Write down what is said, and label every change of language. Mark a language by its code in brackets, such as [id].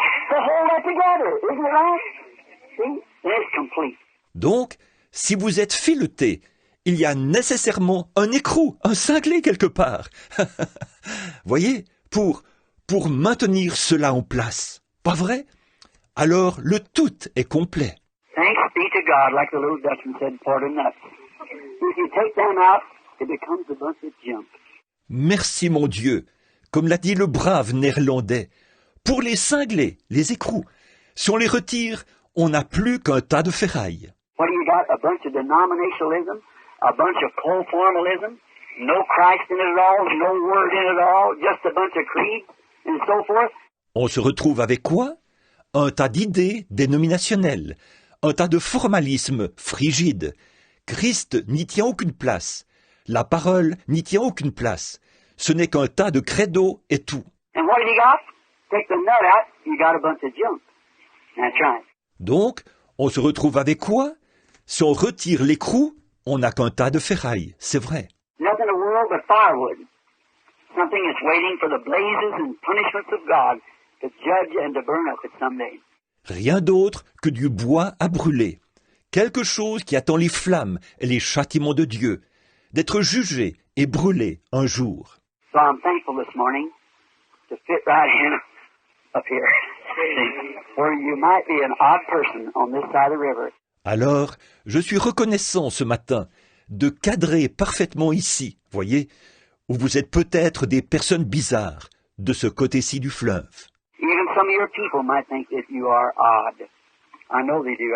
[en] To hold that together, isn't it right? See? It's complete. [fr] Donc, si vous êtes filetés, il y a nécessairement un écrou, un cinglé quelque part. Voyez, pour maintenir cela en place. Pas vrai? Alors, le tout est complet. [en] Thanks be to God, like the little Dutchman said, for the nuts. If you take them out, it becomes a bunch of junk. [fr] Merci mon Dieu, comme l'a dit le brave néerlandais. Pour les cinglés, les écrous, si on les retire, on n'a plus qu'un tas de ferraille. [en] What do you got? A bunch of denominationalism, a bunch of conformalism, no Christ in it at all, no word in it at all, just a bunch of creeds and so forth. [fr] On se retrouve avec quoi? Un tas d'idées dénominationnelles, un tas de formalisme frigide. Christ n'y tient aucune place. La parole n'y tient aucune place. Ce n'est qu'un tas de credo et tout. [en] And what have you got? Take the nut out, you got a bunch of junk. That's right. [fr] Donc, on se retrouve avec quoi? Si on retire l'écrou, on n'a qu'un tas de ferraille, c'est vrai. [en] Nothing in the world but firewood. Something that's waiting for the blazes and punishments of God to judge and to burn up it someday. [fr] Rien d'autre que du bois à brûler. Quelque chose qui attend les flammes et les châtiments de Dieu, d'être jugé et brûlé un jour. [en] So I'm thankful this morning to fit right in up here, where you might be an odd person on this side of the river. [fr] Alors, je suis reconnaissant ce matin de cadrer parfaitement ici, voyez, où vous êtes peut-être des personnes bizarres de ce côté-ci du fleuve. [en] Even some of your people might think that you are odd. I know they do.